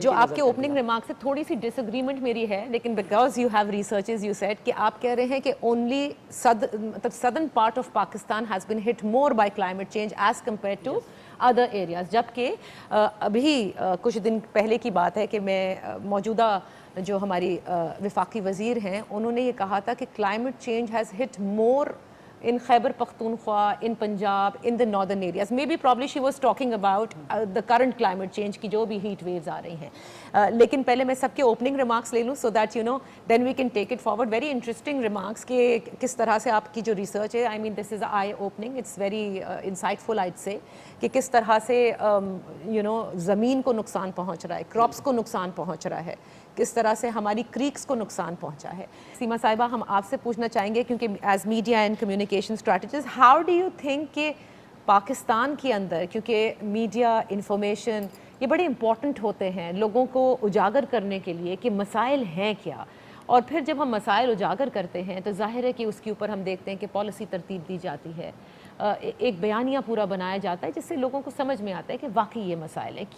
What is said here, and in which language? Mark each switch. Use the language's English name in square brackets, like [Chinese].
[Urdu] جو آپ کے اوپننگ ریمارک سے تھوڑی سی ڈس اگریمنٹ میری ہے, لیکن because you have researches you said کہ آپ کہہ رہے ہیں کہ only southern part of Pakistan has been hit more by climate change as compare to other areas, جبکہ ابھی کچھ دن پہلے کی بات ہے کہ میں موجودہ جو ہماری وفاقی وزیر ہیں انہوں نے یہ کہا تھا کہ climate change has hit more in Khyber Pakhtunkhwa, in Punjab, in the northern areas. [English] Maybe probably she was talking about the current climate change کی جو بھی heat waves آ رہی ہیں. [Urdu] لیکن پہلے میں سب کے opening remarks لے لوں so that you know then we can take it forward. Very interesting remarks کہ کس طرح سے آپ کی جو research ہے, I mean this is eye opening, it's very insightful I'd say, کہ کس طرح سے you know زمین کو نقصان پہنچ رہا ہے, crops کو نقصان پہنچ رہا ہے, کس طرح سے ہماری کریکس کو نقصان پہنچا ہے. سیما صاحبہ ہم آپ سے پوچھنا چاہیں گے کیونکہ as media and communication strategist how do you think کہ پاکستان کے اندر, کیونکہ میڈیا انفارمیشن یہ بڑے امپورٹنٹ ہوتے ہیں لوگوں کو اجاگر کرنے کے لیے کہ مسائل ہیں کیا, اور پھر جب ہم مسائل اجاگر کرتے ہیں تو ظاہر ہے کہ اس کے اوپر ہم دیکھتے ہیں کہ پالیسی ترتیب دی جاتی ہے, ایک بیانیہ پورا بنایا جاتا ہے جس سے لوگوں کو سمجھ میں آتا ہے کہ واقعی یہ مسائل ہے.